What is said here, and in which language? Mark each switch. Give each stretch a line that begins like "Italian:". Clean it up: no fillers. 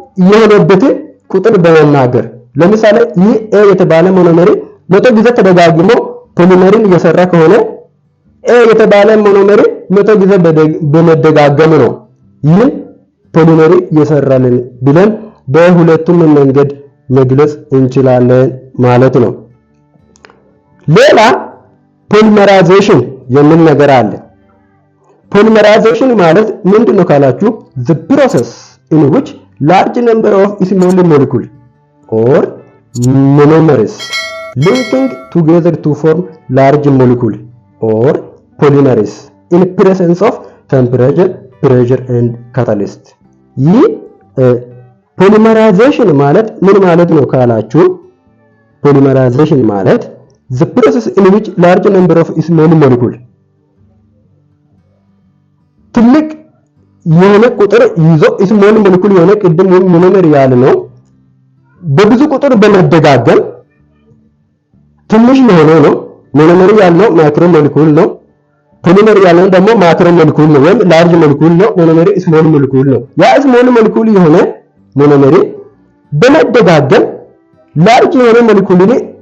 Amharic: የሆነበትን ቁጥር በመናገር ለምሳሌ ይህ ኤ የተባለ ሞኖመሪ 100 ጊዜ ተደጋግሞ ፖሊመሪን እየሰራ ከሆነ ኤ የተባለ ሞኖመሪ 100 ጊዜ በመደጋገም ነው ይህን ፖሊመሪ እየሰራልን ብለን በሁለቱም መንገድ መግለጽ እንችላለን ማለት ነው። ሌላ ፖሊመራይዜሽን የሚል ነገር አለ። ፖሊመራይዜሽን ማለት ምንድነው ካላችሁ
English: the process in which large number of small molecules or monomers linking together to form large molecule or polymers in presence of temperature, pressure and catalyst.
Amharic: ይህ ፖሊመራይዜሽን ማለት ምን ማለት ነው ካላችሁ ፖሊመራይዜሽን ማለት
English: the process in which large number of small molecule
Amharic: ትልቅ የሆነ ቁጥር ይዞ ስሞል ሞለኪውል የሆነ ቅድም ሞኖመር ያለ ነው በብዙ ቁጥር በመደጋገም ትንሽ የሆነ ነው ሞኖመር ያለው ማክሮ ሞለኪውል ነው ፖሊመር ያለው ደግሞ ማክሮ ሞለኪውል ነው ወይም ላርጅ ሞለኪውል ነው ሞኖመር ስሞል ሞለኪውል ነው ያ ስሞል ሞለኪውል የሆነ ሞኖመር በመደጋገም ላርጅ የሆነ ሞለኪውል